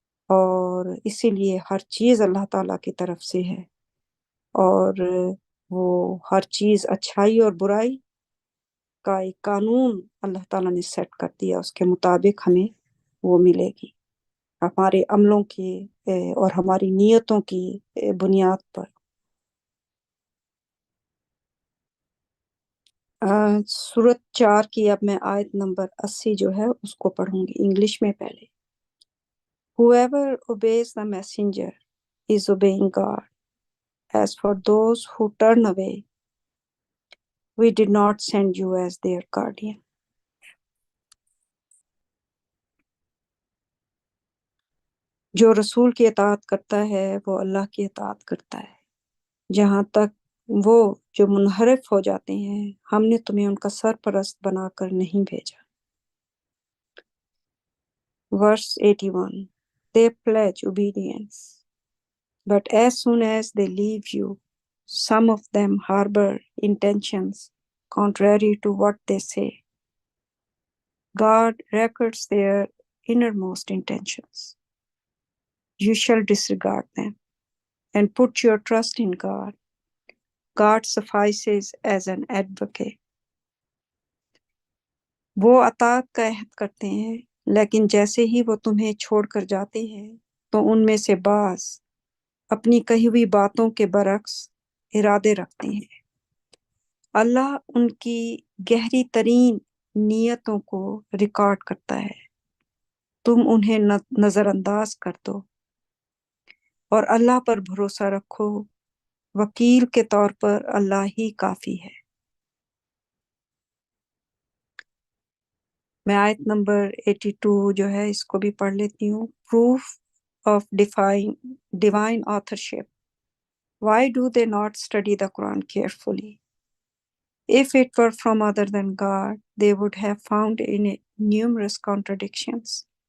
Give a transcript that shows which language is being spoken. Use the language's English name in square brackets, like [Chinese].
[Urdu] اور اسی لیے ہر چیز اللہ تعالیٰ کی طرف سے ہے، اور وہ ہر چیز اچھائی اور برائی کا ایک قانون اللہ تعالیٰ نے سیٹ کر دیا، اس کے مطابق ہمیں وہ ملے گی ہمارے عملوں کی اور ہماری نیتوں کی بنیاد پر۔ سورت 4 کی اب میں آیت نمبر 80 جو ہے اس کو پڑھوں گی انگلش میں پہلے۔ [English] Whoever obeys the messenger is obeying God. As for those who turn away, we did not send you as their guardian. [Urdu] جو رسول کی اطاعت کرتا ہے وہ اللہ کی اطاعت کرتا ہے، جہاں تک وہ جو منحرف ہو جاتے ہیں ہم نے تمہیں ان کا سرپرست بنا کر نہیں بھیجا۔ [English] Verse 81 They pledge obedience, but as soon as they leave you, some of them harbor intentions contrary to what they say. God records their innermost intentions. You shall disregard them and put your trust in God. God suffices as an advocate. [Urdu] وہ اطاعت کا عہد کرتے ہیں، لیکن جیسے ہی وہ تمہیں چھوڑ کر جاتے ہیں تو ان میں سے بعض اپنی کہی ہوئی باتوں کے برعکس ارادے رکھتے ہیں۔ اللہ ان کی گہری ترین نیتوں کو ریکارڈ کرتا ہے، تم انہیں نظر انداز کر دو اور اللہ پر بھروسہ رکھو، وکیل کے طور پر اللہ ہی کافی ہے۔ میں آیت نمبر 82 جو ہے اس کو بھی پڑھ لیتی ہوں۔ [English] Proof of divine authorship. Why do they not study the Quran carefully? If it were from other than God, they would have found in it numerous contradictions.